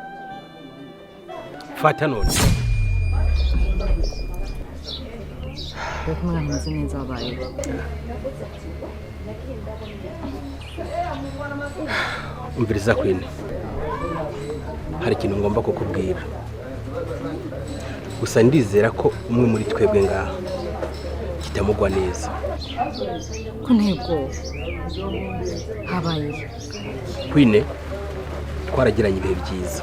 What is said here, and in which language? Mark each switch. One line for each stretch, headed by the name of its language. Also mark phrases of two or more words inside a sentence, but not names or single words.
Rundi: Fata none Reka mwana nzi neza wabaye. Umviriza Queen. Hari ikintu ngomba kukubwira. Gusa ndizera ko umwe muri twebwe ngaha kitamugwa neza. Ko ntego habaye. Queen, twaragiranye ibihe byiza.